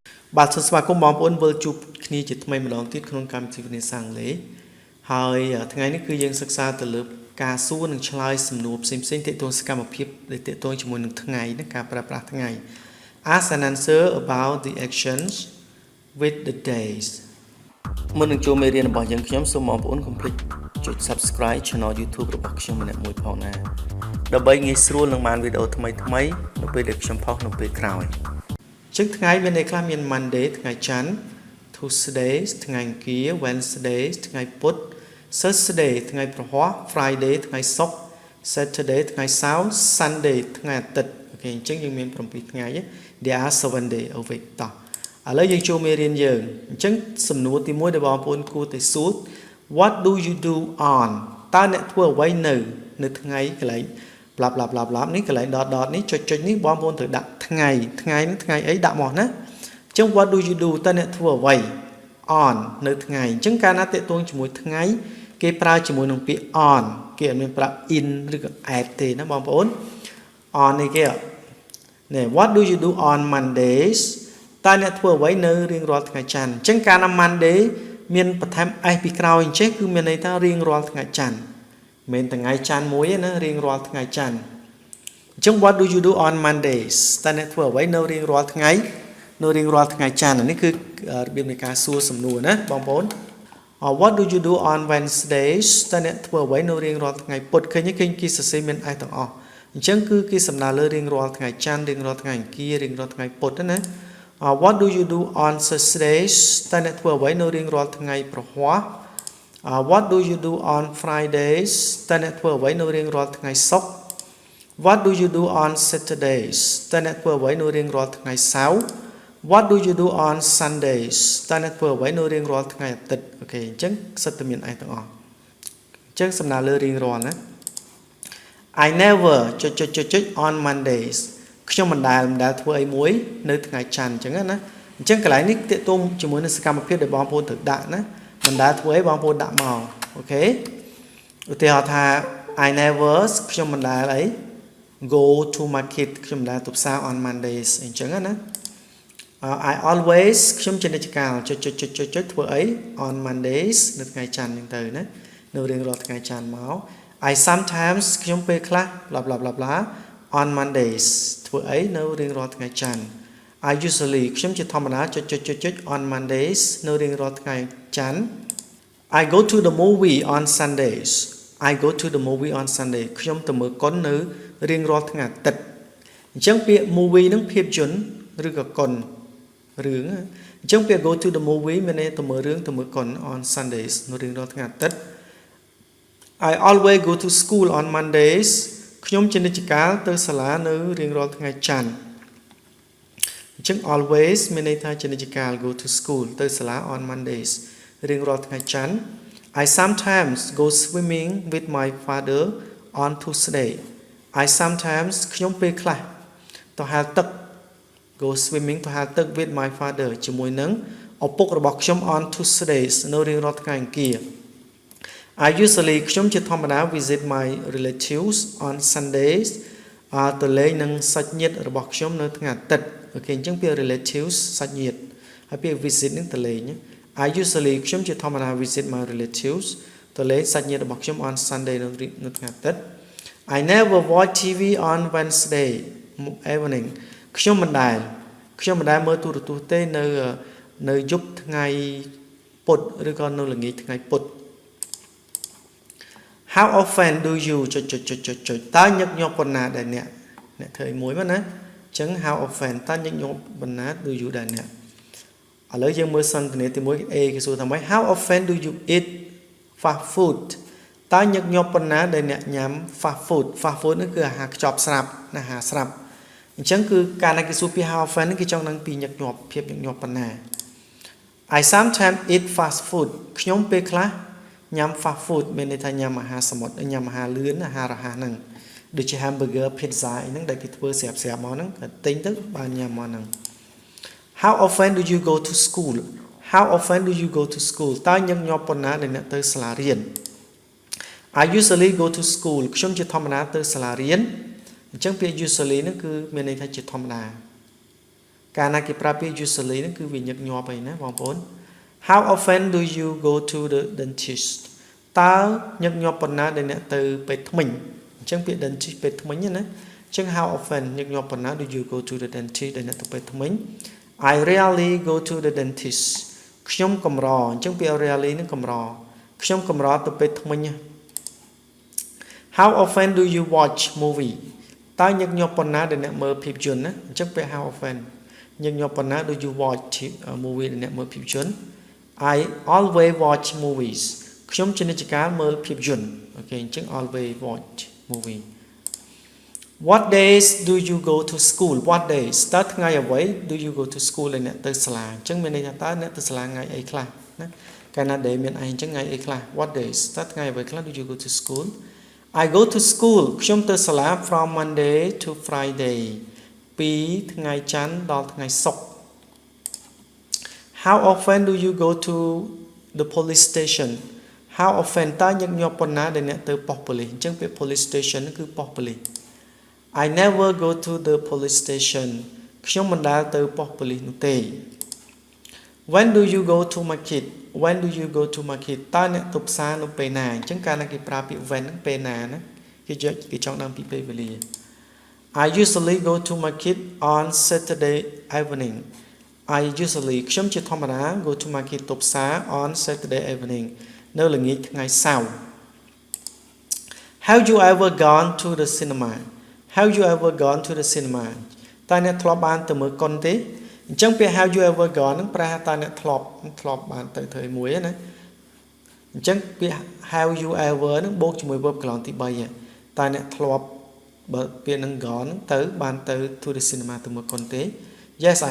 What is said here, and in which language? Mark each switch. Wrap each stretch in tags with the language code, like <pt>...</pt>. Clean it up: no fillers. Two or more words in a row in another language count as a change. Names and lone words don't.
<km>បាទសួស្តីគុំបងប្អូនវិលជួបគ្នាជាថ្មីម្ដងទៀតក្នុងកម្មវិធីវិញ្ញាសាអង់គ្លេសហើយថ្ងៃនេះគឺយើងសិក្សាទៅលើការសួរនិងឆ្លើយសំណួរផ្សេងៗទាក់ទងសកម្មភាពដែលទាក់ទងជាមួយនឹងថ្ងៃណាការប្រើប្រាស់ថ្ងៃ</km> <en>Ask and answer about the actions with the days</en> <km>មុននឹងចូលមេរៀនរបស់យើងខ្ញុំសូមបងប្អូនកុំភ្លេចចុច</km> <en>Subscribe Channel YouTube</en> <km>របស់ខ្ញុំម្នាក់មួយផងណាដើម្បីងាយស្រួលនឹងបានវីដេអូថ្មីៗនៅពេលដែលខ្ញុំផុសនៅពេលក្រោយ ចឹងថ្ងៃមានន័យខ្លះមាន Monday ថ្ងៃច័ន្ទ Tuesday ថ្ងៃអង្គារ Wednesday ថ្ងៃពុធ Thursday ថ្ងៃព្រហស្បតិ៍ Friday ថ្ងៃសុក្រ Saturday ថ្ងៃសៅរ៍ Sunday ថ្ងៃអាទិត្យអូខេអ ញ្ចឹងយើងមាន7ថ្ងៃ</km> <en>There are 7 days a week</en> <km>តោះឥឡូវយើងចូលមេរៀនយើងអញ្ចឹងសំណួរទី1ដែលបងប្អូនគួរតែសួរ</km> <en>What do you do on</en> <km>តើអ្នកធ្វើអ្វីនៅថ្ងៃកន្លែង</km> <en>bla bla bla bla</en> <km>នេះកន្លែង dot នេះចុចនេះបងប្អូនត្រូវដាក់ថ្ងៃនេះថ្ងៃអីដាក់មកណាអញ្ចឹង</km> <en>what do you do</en> <km>តើអ្នកធ្វើអ្វី on នៅថ្ងៃអញ្ចឹងកាលណាតេតងជាមួយថ្ងៃគេប្រើជាមួយនឹងពាក្យ on គេអត់មានប្រើ in ឬក៏ at ទេណាបងប្អូន on នេះគេណែ</km> <en>what do you do on Mondays</en> <km>តើអ្នកធ្វើអ្វីនៅរៀងរាល់ថ្ងៃច័ន្ទអញ្ចឹងកាលណា Monday មានបន្ថែម s ពីក្រោយអញ្ចឹងគឺមានន័យថារៀងរាល់ ថ្ងៃច័ន្ទមិនថ្ងៃច័ន្ទមួយទេណារៀងរាល់ថ្ងៃច័ន្ទអញ្ចឹង</km> <en>what do you do on Mondays</en> <km>តើអ្នកធ្វើអ្វីនៅរៀងរាល់ថ្ងៃច័ន្ទនេះគឺរបៀបនៃការសួរសំណួរណាបងប្អូន</km> <en>what do you do on Wednesdays</en> <km>តើអ្នកធ្វើអ្វីនៅរៀងរាល់ថ្ងៃពុធឃើញគេសរសេរមាន s ទាំងអស់អញ្ចឹងគឺគេសំដៅលើរៀងរាល់ថ្ងៃច័ន្ទរៀងរាល់ថ្ងៃអង្គាររៀងរាល់ថ្ងៃពុធណា</km> <en>what do you do on Thursdays</en> <km>តើអ្នកធ្វើអ្វីនៅរៀងរាល់ថ្ងៃព្រហស្បតិ៍</km> <en>what do you do on Fridays</en> <km>តើអ្នកធ្វើអ្វីនៅរៀងរាល់ថ្ងៃសុក្រ</km> <en>What do you do on Saturdays</en> <km>តើអ្នកធ្វើអ្វីនៅរៀងរាល់ថ្ងៃសៅរ៍</km> <en>What do you do on Sundays</en> <km>តើអ្នកធ្វើអ្វីនៅរៀងរាល់ថ្ងៃអាទិត្យអូខេអញ្ចឹងសិតតែមានឯទាំងអស់អញ្ចឹងសំដៅលើរៀងរាល់ណា</km> <en>I never</en> <km>ចុច</km> <en>on Mondays</en> <km>ខ្ញុំមិនដែលធ្វើអីមួយនៅថ្ងៃច័ន្ទអញ្ចឹងណាអញ្ចឹងកន្លែងនេះទាក់ទងជាមួយនឹងសកម្មភាពដែលបងប្អូនត្រូវដាក់ណាមិនដែលធ្វើអីបងប្អូនដាក់មកអូខេឧទាហរណ៍ថា</km> <en>I never</en> <km>ខ្ញុំមិនដែលអី</km> <en>go to market</en> <km>ខ្ញុំមិនដែលទៅផ្សារ</km> <en>on Mondays</en> <km>អញ្ចឹងណា</km> <en>I always</en> <km>ខ្ញុំជានិច្ចកាលចុចធ្វើអី</km> <en>on Mondays</en> <km>នៅថ្ងៃច័ន្ទអញ្ចឹងទៅណានៅរៀងរាល់ថ្ងៃច័ន្ទមក</km> <en>I sometimes</en> <km>ខ្ញុំពេលខ្លះ bla</km> <en>bla bla bla on Mondays</en> <km>ធ្វើអីនៅរៀងរាល់ថ្ងៃច័ន្ទ</km> <en>I usually</en> <km>ខ្ញុំជាធម្មតាចុច</km> <en>on Mondays</en> <km>នៅរៀងរាល់ថ្ងៃច័ន្ទ</km> <en>I go to the movie on Sundays I go to the movie on Sunday</en> <km>ខ្ញុំទៅមើលកុននៅរៀងរាល់ថ្ងៃអាទិត្យអញ្ចឹងពាក្យ movie នឹងភាពយន្តឬក៏កុនរឿងអញ្ចឹងពាក្យ</km> <en>go to the movie</en> <km>មានន័យទៅមើលរឿងទៅមើលកុន</km> <en>on Sundays</en> <km>នៅរៀងរាល់ថ្ងៃអាទិត្យ</km> <en>I always go to school on Mondays</en> <km>ខ្ញុំជានិច្ចកាលទៅសាលានៅរៀងរាល់ថ្ងៃច័ន្ទអញ្ចឹង always មានន័យថាជានិច្ចកាល</km> <en>go to school</en> <km>ទៅសាលា</km> <en>on Mondays</en> <km>រៀងរាល់ថ្ងៃ ច័ន្ទ</km> <en>I sometimes go swimming with my father on Tuesday I sometimes</en> <km>ខ្ញុំពេលខ្លះទៅហែលទឹក</km> <en>go swimming</en> <km>ទៅហែលទឹក</km> <en>with my father</en> <km>ជាមួយនឹងឪពុករបស់ ខ្ញុំ</km> <en>on Tuesdays</en> <km>នៅរៀងរាល់ថ្ងៃអង្គារ</km> <en>I usually</en> <km>ខ្ញុំជាធម្មតា</km> <en>visit my relatives on Sundays</en> <km>ទៅលេង នឹងសាច់ញាតិរបស់ខ្ញុំនៅថ្ងៃអាទិត្យអូខេអញ្ចឹងពាក្យ relatives សាច់ញាតិហើយពាក្យ visit នឹងទៅលេង</km> <en>I usually</en> <km>ខ្ញុំជាធម្មតា</km> <en>visit my relatives</en> <km>ទៅលេងសាច់ញាតិរបស់ខ្ញុំ</km> <en>on Sunday</en> <km>នៅថ្ងៃអាទិត្យ</km> <en>I never watch TV on Wednesday evening</en> <km>ខ្ញុំមិនដែលមើលទូរទស្សន៍ទេនៅយប់ថ្ងៃពុធឬក៏នៅល្ងាចថ្ងៃពុធ</km> <en>How often do you</en> <km>ចុចតើញឹកញាប់ប៉ុណ្ណាដែលអ្នកធ្វើអីមួយមកណាអញ្ចឹង</km> <en>how often</en> <km>តើញឹកញាប់ប៉ុណ្ណា</km> <en>do you</en> <km>ដែលអ្នកឥឡូវយើងមើលសន្ទនាទី1 A គេសួរថាម៉េច</km> <en>How often do you eat fast food</en> <km>តើញឹកញាប់ប៉ុណ្ណាដែលអ្នកញ៉ាំ</km> <en>fast food</en> <km>នេះ គឺអាហារខ្ចប់ស្រាប់ណាអាហារស្រាប់អញ្ចឹងគឺការដែលគេសួរពី</km> <en>how often</en> <km>នេះគេចង់ដឹងពីញឹកញាប់ភាពញឹកញាប់ប៉ុណ្ណា</km> <en>I sometimes eat fast food</en> <km>ខ្ញុំពេលខ្លះញ៉ាំ</km> <en>fast food</en> <km>មានន័យថាញ៉ាំអាហារសមុទ្រញ៉ាំ អាហារលឿនអាហាររហ័សហ្នឹងដូចជា hamburger pizza អីហ្នឹងដែលគេធ្វើស្រាប់មកហ្នឹងក៏ទិញទៅបានញ៉ាំមកហ្នឹង</km> <en>How often do you go to school How often do you go to school</en> <km>តើញឹកញាប់ប៉ុណ្ណាដែលអ្នកទៅសាលារៀន</km> <en>I usually go to school</en> <km>ខ្ញុំជាធម្មតាទៅសាលារៀនអញ្ចឹងពាក្យ usually ហ្នឹងគឺមានន័យថាជាធម្មតាការណាគេប្រើពាក្យ usually ហ្នឹងគឺវាញឹកញាប់ហើយណាបងប្អូន</km> <en>How often do you go to the dentist</en> <km>តើញឹកញាប់ប៉ុណ្ណាដែលអ្នកទៅពេទ្យធ្មេញអញ្ចឹងពាក្យ dentist ពេទ្យធ្មេញណាអញ្ចឹង</km> <en>how often</en> <km>ញឹកញាប់ប៉ុណ្ណា</km> <en>do you go to the dentist</en> <km>ដែលអ្នកទៅពេទ្យធ្មេញ</km> <en>I rarely go to the dentist</en> <km>ខ្ញុំកម្រអញ្ចឹងពាក្យ rarely ហ្នឹងកម្រខ្ញុំកម្រទៅពេទ្យធ្មេញ</km> <en>How often do you watch movie</en> <km>តើញឹកញាប់ប៉ុណ្ណាដែលអ្នកមើលភាពយន្តណាអញ្ចឹងពាក្យ</km> <en>how often</en> <km>ញឹកញាប់ប៉ុណ្ណា</km> <en>do you watch movie</en> <km>ដែលអ្នកមើលភាពយន្ត</km> <en>I always watch movies</en> <km>ខ្ញុំជានិច្ចកាលមើលភាពយន្តអូខេអញ្ចឹង</km> <en>always watch movie What days do you go to school What days</en> <km>តើថ្ងៃអ្វី</km> <en>do you go to school</en> <km>ដែលអ្នកទៅសាលាអញ្ចឹងមានន័យថាតើអ្នកទៅសាលាថ្ងៃអីខ្លះណាកាលណា day មានអីអញ្ចឹងថ្ងៃអីខ្លះ</km> <en>What days</en> <km>តើថ្ងៃអ្វីខ្លះ</km> <en>do you go to school I go to school</en> <km>ខ្ញុំទៅសាលា</km> <en>from Monday to Friday</en> <km>ពីថ្ងៃច័ន្ទដល់ថ្ងៃសុក្រ</km> <en>How often do you go to the police station How often</en> <km>តើញឹកញាប់ប៉ុណ្ណាដែលអ្នកទៅប៉ុស្តិ៍ប៉ូលីសអញ្ចឹងពាក្យ</km> <en>police station</en> <km>គឺប៉ុស្តិ៍ប៉ូលីស</km> <en>I never go to the police station</en> <km>ខ្ញុំមិនដែលទៅប៉ុស្តិ៍ប៉ូលីសនោះទេ</km> <en>When do you go to market When do you go to market</en> <km>តើអ្នកទៅផ្សារនៅពេលណាអញ្ចឹងកាលណាគេប្រើពាក្យ when ហ្នឹងពេលណាណាគេចង់ដឹងពីពេលវេលា</km> <en>I usually go to market on Saturday evening I usually</en> <km>ខ្ញុំជាធម្មតា</km> <en>go to market</en> <km>ទៅផ្សារ</km> <en>on Saturday evening</en> <km>នៅល្ងាចថ្ងៃសៅរ៍</km> <en>Have you ever gone to the cinema Have you ever gone to the cinema</en> <km>តើអ្នកធ្លាប់បានទៅមើលកុនទេអញ្ចឹងពាក្យ</km> <en>Have you ever gone</en> <km>ហ្នឹងប្រែថាតើអ្នកធ្លាប់បានទៅធ្វើមួយណាអញ្ចឹង ពាក្យ</km> <en>Have you ever</en> <km>ហ្នឹងបូកជាមួយ verb កន្លងទី3តើអ្នកធ្លាប់បើពាក្យហ្នឹង gone ហ្នឹងទៅបានទៅ</km> <en>to the cinema</en> <km>ទៅមើលកុនទេ</km> <en>Yes I</en>